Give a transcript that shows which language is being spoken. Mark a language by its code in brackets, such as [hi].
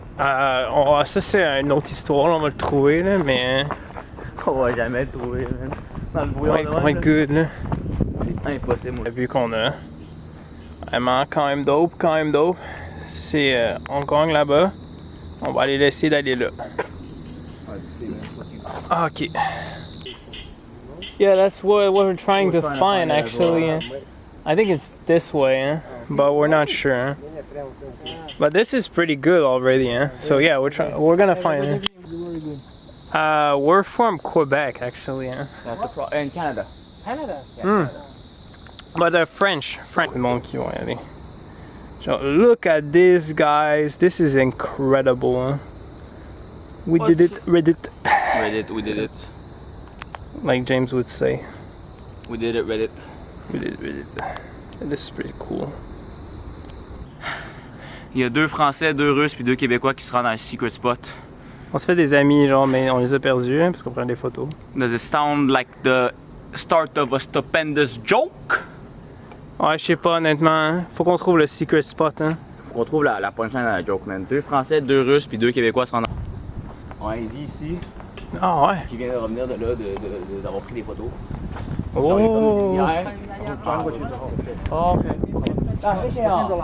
[fr] Ça c'est une autre histoire, là, on va le trouver, là, mais... On va jamais le trouver, man. Dans le On brouillard, va être good, là. c'est impossible. La vue qu'on a. Vraiment, quand même dope, quand même dope. C'est Hong Kong là-bas. On va aller essayer d'aller là. Ah, ok. [en] Yeah, that's what we're trying to find actually. I think it's this way, hein? But we're not sure. Hein? But this is pretty good already, hein? So yeah, we're gonna find it. We're from Quebec actually, hein? In Canada. Canada? Hmm. But they're French monkey [fr] qui vont y aller. [en] So look at this, guys. This is incredible. Huh? We did it, Reddit. Reddit, we did it. Like James would say. We did it, Reddit. We did Reddit. This is pretty cool. [fr] Il y a 2 Français, 2 Russes puis 2 Québécois qui se rendent dans un secret spot. On se fait des amis, genre, mais on les a perdus hein, parce qu'on prend des photos. [en] Does it sound like the start of a stupendous joke? [fr] Ouais, je sais pas, honnêtement. Hein. Faut qu'on trouve le secret spot. Hein. Faut qu'on trouve la punchline à la joke, man. 2 Français, 2 Russes puis 2 Québécois se rendent Ouais, il vit ici. Ah ouais. Qui vient de revenir de là, d'avoir pris des photos. Oh. Hier. Oh, OK. Ah, [zh] 谢谢啊。